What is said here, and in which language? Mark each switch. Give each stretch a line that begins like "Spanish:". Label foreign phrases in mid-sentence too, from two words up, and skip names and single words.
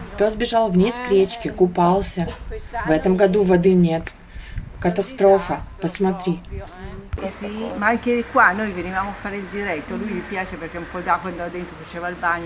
Russian: Пес бежал вниз к речке, купался. В этом году воды нет. Катастрофа. Посмотри.
Italian: Sì, ma anche qua noi venivamo a fare il giretto, lui gli piace perché un po' d'acqua andava dentro, faceva il bagno.